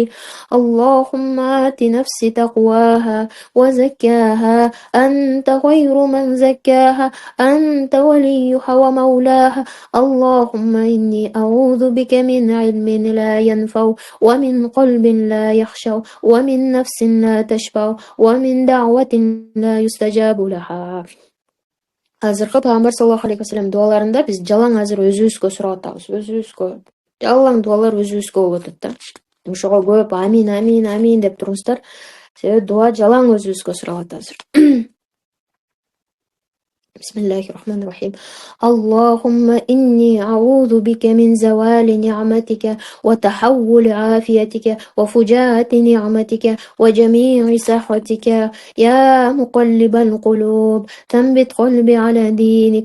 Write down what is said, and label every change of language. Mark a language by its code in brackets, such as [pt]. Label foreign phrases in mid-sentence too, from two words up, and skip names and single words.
[ar] اللهم آت نفسي تقواها وزكاها أنت خير من زكاها أنت وليها ومولاها. اللهم إني أعوذ بك من علم لا ينفع ومن قلب لا يخشع ومن نفس لا تشبع ومن دعوة لا يستجاب لها. [ky] Азыркы Пайгамбар [ar] صلى الله عليه وسلم [ky] дуаларында биз жалаң азыр өзүбүзгө сурап атабыз. Өзүбүзгө. Жалаң дуалар өзүбүзгө болуп атат да. Ошого көп амин, амин, амин деп туруңуздар. Себеби дуа жалаң өзүбүзгө сурап атабыз. [ar] بسم الله الرحمن الرحيم. اللهم إني أعوذ بك من زوال نعمتك وتحول عافيتك وفجاءة نعمتك وجميع سخطك. يا مقلب القلوب ثبت قلبي على دينك.